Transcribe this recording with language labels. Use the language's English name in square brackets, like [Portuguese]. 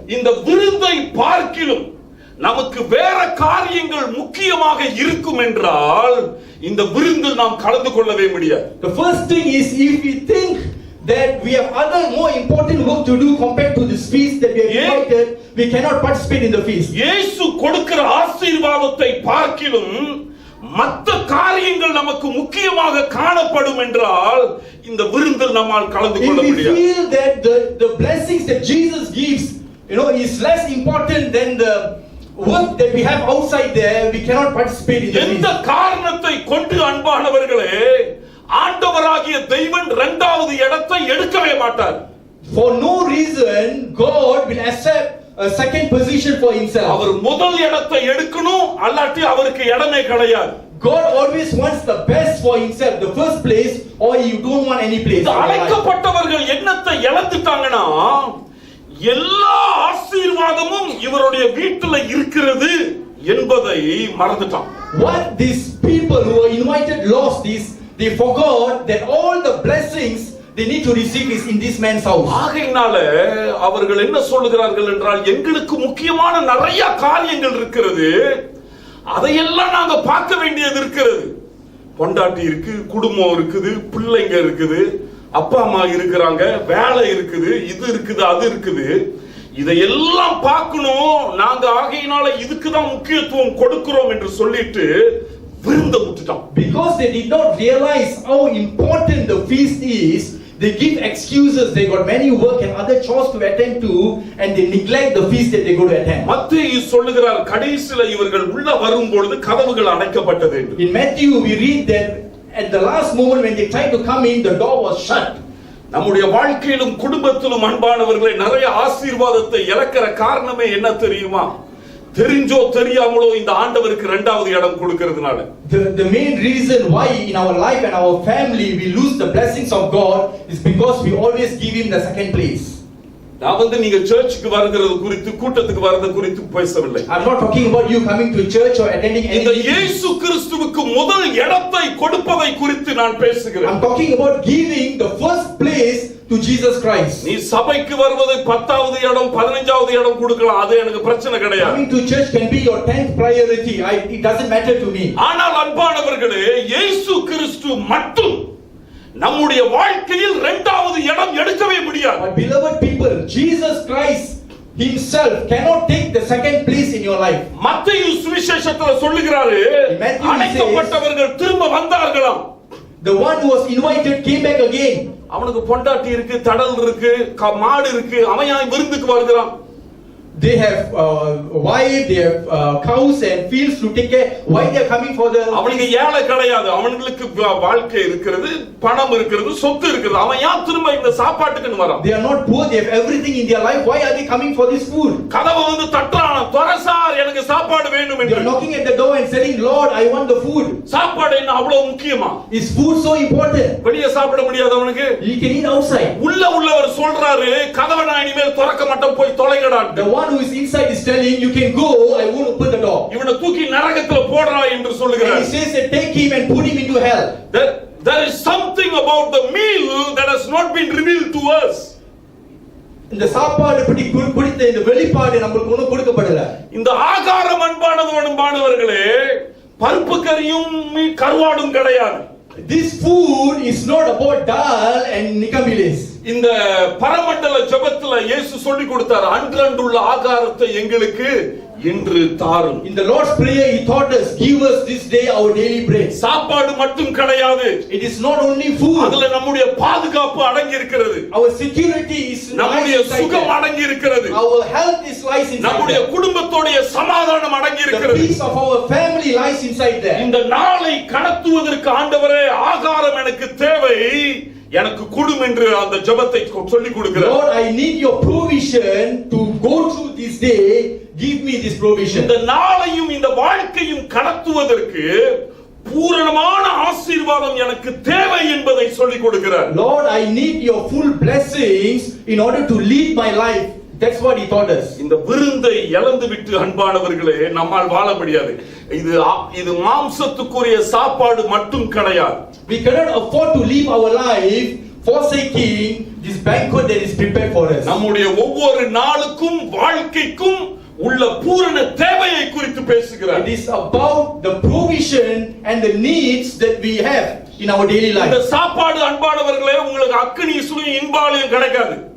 [Tamil] இந்த விருந்தை பார்க்கிலும் நமக்கு வேற காரியங்கள் முக்கியமாக இருக்கும் என்றால் இந்த விருந்தில் நாம் கலந்து கொள்ளவே முடியாது. [English] the first thing is if we think that we have other more important work to do compared to this feast that we have invited, we cannot participate in the feast. [Tamil] இயேசு கொடுக்கிற ஆசீர்வாதத்தை பார்க்கிலும் மற்ற காரியங்கள் நமக்கு முக்கியமாக காணப்படும் என்றால் இந்த விருந்தில் நம்மால் கலந்து கொள்ள [English] If we [Tamil] முடியாது. [English] feel that the blessings that Jesus gives, is less important than the work that we have outside there, we cannot participate in the [Tamil] எந்த [English] feast. [Tamil] காரணத்தை கொண்டு அன்பானவர்களே ஆண்டவராகிய தெய்வன் இரண்டாவது இடத்தை எடுக்கவே மாட்டார். [English] For no reason God will accept a second position for himself. [Tamil] அவர் முதல் இடத்தை எடுக்கணும், அல்லாட்டி அவருக்கு இடமே கிடையாது. [English] God always wants the best for himself, the first place, or you don't want any place. [Tamil] இந்த அழைக்கப்பட்டவர்கள் எண்ணத்தை இழந்துட்டாங்கன்னா எல்லா ஆசீர்வாதமும் இவருடைய வீட்டில் இருக்கிறது என்பதை மறந்துட்டான். [English] What these people who were invited lost is they forgot that all the blessings they need to receive is in this man's house. [Tamil] ஆகையினால அவர்கள் என்ன சொல்லுகிறார்கள் என்றால், எங்களுக்கு முக்கியமான நிறைய காரியங்கள் இருக்கிறது, அதையெல்லாம் நாங்க பார்க்க வேண்டியது இருக்கிறது. பொண்டாட்டி இருக்கு, குடும்பம் இருக்குது, பிள்ளைங்க இருக்குது, அப்பா அம்மா இருக்கிறாங்க, வேலை இருக்குது, இது இருக்குது, அது இருக்குது, இதையெல்லாம் பார்க்கணும் நாங்க. ஆகையினால இதுக்கு தான் முக்கியத்துவம் கொடுக்கிறோம் என்று சொல்லிட்டு விருந்த விட்டுட்டோம். [English] Because they did not realize how important the feast is, they give excuses. They got many work and other chores to attend to, and they neglect the feast that they go to attend. [Tamil] மத்தேயு சொல்லுகிறார், கடைசில இவர்கள் உள்ள வரும் பொழுது கதவுகள் அடைக்கப்பட்டது என்று. [English] In Matthew we read that at the last moment when they tried to come in, the door was shut. [Tamil] நம்முடைய வாழ்க்கையிலும் குடும்பத்திலும் அன்பானவர்களை நிறைய ஆசீர்வாதத்தை இழக்கிற காரணமே என்ன தெரியுமா? தெரிஞ்சோ தெரியாமலோ இந்த ஆண்டவருக்கு இரண்டாவது இடம் கொடுக்கிறதுனால. [English] The main reason why in our life and our family we lose the blessings of God is because we always give him the second place. [Tamil] நான் நீங்க சர்ச்சுக்கு வருகிறது குறித்து, கூட்டத்துக்கு வரது குறித்து பேசவில்லை. [English] I'm not talking about you coming to church or attending any [Tamil] இந்த [English] meeting. [Tamil] இயேசு கிறிஸ்துவுக்கு முதல் இடத்தை கொடுப்பதை குறித்து நான் பேசுகிறேன். [English] I'm talking about giving the first place to Jesus Christ. [Tamil] நீ சபைக்கு வருவது 10வது இடம் 15வது இடம் கொடுக்கலாம், அது எனக்கு பிரச்சனை கிடையாது. [English] Coming to church can be your 10th priority. It doesn't matter to me. [Tamil] ஆனால் அன்பானவர்களே, இயேசு கிறிஸ்து மட்டும் நம்முடைய வாழ்க்கையில் இரண்டாவது இடம் எடுக்கவே முடியாது. [English] But beloved people, Jesus Christ himself cannot take the second place in your life. [Tamil] மத்தேயு சுவிசேஷத்துல சொல்லுகிறாரு, அழைக்கப்பட்டவர்கள் திரும்ப வந்தார்களாம். [English] The one who was invited came back again. [Tamil] அவனுக்கு பொண்டாட்டி இருக்கு, தடல் இருக்கு, மாடு இருக்கு, அவன் விருந்துக்கு வருகிறான். [English] They have wife, they have cows and fields to take care. Why they are coming for the? [Tamil] அவனுக்கு ஏழை கிடையாது, அவங்களுக்கு வாழ்க்கை இருக்கிறது, பணம் இருக்கிறது, சொத்து இருக்கிறது. அவன் ஏன் திரும்ப இந்த சாப்பாட்டுக்கு வரான்? [English] They are not poor, they have everything in their life. Why are they coming for this food? [Tamil] கதவை தட்டுறான், தொரசார் எனக்கு சாப்பாடு வேணும் என்று. [English] They are knocking at the door and saying, Lord, I want the food. [Tamil] சாப்பாடு என்ன அவ்வளவு முக்கியமா? [English] Is food so important? [Tamil] வெளியே சாப்பிட முடியாது அவனுக்கு. [English] He can eat outside. [Tamil] உள்ளவர் சொல்றாரு, கதவை நான் இனிமேல் திறக்க மாட்டேன், போய் தொலைங்கடா. [English] The one who is inside is telling, you can go, I won't open the door. [Tamil] இவனை தூக்கி நரகத்துல போடுறா என்று சொல்லுகிறார். [English] And he says that take him and put him into hell. There is something about the meal that has not been revealed to us. [Tamil] இந்த சாப்பாடு பத்தி குறித்த இந்த வெளிப்பாடு நமக்கு ஒண்ணும் கொடுக்கப்படல. இந்த ஆகாரம் அன்பானவர்களே, பருப்பு கறியும் கருவாடும் கிடையாது. [English] This food is not about dal and nikamilis. [Tamil] இந்த பரமண்டல ஜெபத்துல இயேசு சொல்லி கொடுத்தார், அன்றன்றுள்ள ஆகாரத்தை எங்களுக்கு இன்று தாரும். [English] In the Lord's prayer he taught us, give us this day our daily bread. [Tamil] சாப்பாடு மட்டும் கிடையாது. [English] It is not only food. [Tamil] அதுல நம்முடைய பாதுகாப்பு அடங்கி இருக்கிறது. [English] Our security is [Tamil] நம்முடைய சுகம் அடங்கி இருக்கிறது. [English] Our health is lies inside. [Tamil] நம்முடைய குடும்பத்தோட சமாதானம் அடங்கி இருக்கிறது. [English] The peace of our family lies inside there. [Tamil] இந்த நாளை கடத்துவதற்கு ஆண்டவரே, ஆகாரம் எனக்கு தேவை, எனக்கு கொடும் என்று அந்த ஜெபத்தை சொல்லி கொடுக்கிறார். [English] Lord, I need your provision to go through this day. Give me this provision. [Tamil] இந்த நாளையும் இந்த வாழ்க்கையும் கடத்துவதற்கு பூரணமான ஆசீர்வாதம் எனக்கு தேவை என்பதை சொல்லி கொடுக்கிறார். [English] Lord, I need your full blessings in order to lead my life. That's what he taught us. [Tamil] இந்த விருந்தை இழந்து விட்டு அன்பானவர்களே நம்மால் வாழ முடியாது. இது மாம்சத்துக்குரிய சாப்பாடு மட்டும் கிடையாது. [English] We cannot afford to live our life forsaking this banquet that is prepared for us. [Tamil] நம்முடைய ஒவ்வொரு நாளுக்கும் வாழ்க்கைக்கும் உள்ள பூரண தேவையை குறித்து பேசுகிறார். [English] It is about the provision and the needs that we have in our daily life. [Tamil] இந்த சாப்பாடு அன்பானவர்களே உங்களுக்கு அக்கினி சுவை இன்பாலயம் கிடைக்காது.